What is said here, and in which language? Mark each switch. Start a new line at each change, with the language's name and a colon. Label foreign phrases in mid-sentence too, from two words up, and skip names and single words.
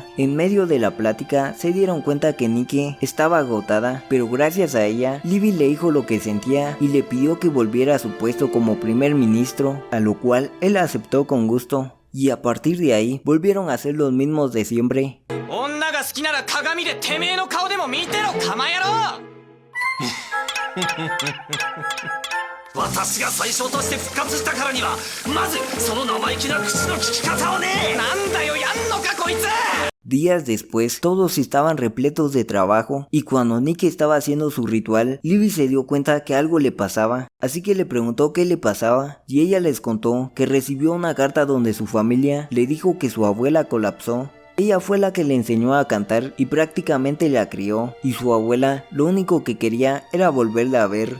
Spanish: En medio de la plática, se dieron cuenta que Nike estaba agotada, pero gracias a ella, Libby le dijo lo que sentía y le pidió que volviera a su puesto como primer ministro, a lo cual él aceptó con gusto. Y a partir de ahí, volvieron a ser los mismos de siempre.
Japanese: 好きなら鏡でてめえの顔でも見てろカマ野郎私が最初として復活したからにはまずその生意気な口の利き方をねなんだよやんのかこいつ
Spanish: Días después, todos estaban repletos de trabajo y cuando Nike estaba haciendo su ritual, Libby se dio cuenta que algo le pasaba, así que le preguntó qué le pasaba y ella les contó que recibió una carta donde su familia le dijo que su abuela colapsó. Ella fue la que le enseñó a cantar y prácticamente la crió, y su abuela lo único que quería era volverla a ver.